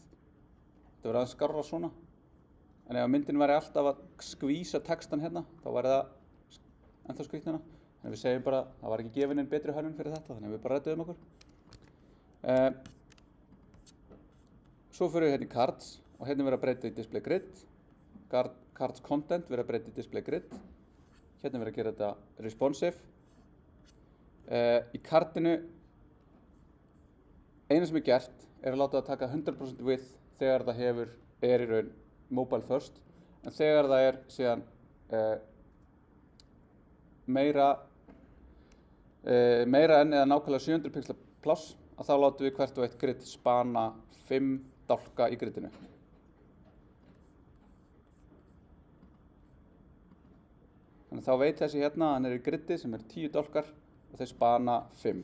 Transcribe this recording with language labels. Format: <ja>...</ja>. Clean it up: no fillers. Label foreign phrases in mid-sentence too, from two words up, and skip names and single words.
<is>Þetta verður aðeins skárra svona. En ef myndin væri alltaf að skvísa textan hérna, þá væri það ennþá skrítið hérna. Þannig við segjum bara, það var ekki gefin einn betri hönnun fyrir þetta, þannig við bara redduðum okkur. Svo fyrir við hérna í cards og hérna verður að breyta í</is> <en>display grid. Cards content</en> <is>verður að breyta í</is> <en>display grid.</en> <is>Hérna verður að gera þetta responsive. Í kartinu, eina sem gert að láta það taka 100% width þegar það er í raun</is> <en>mobile first,</en> <is>en þegar það síðan meira en eða nákvæmlega 700 pixla pláss, að þá látum við hvert og eitt grid spana 5 dálka í gridinu. Þannig þá veit þessi hérna að hann í gridi sem 10 dálkar og þeir spana 5.</is>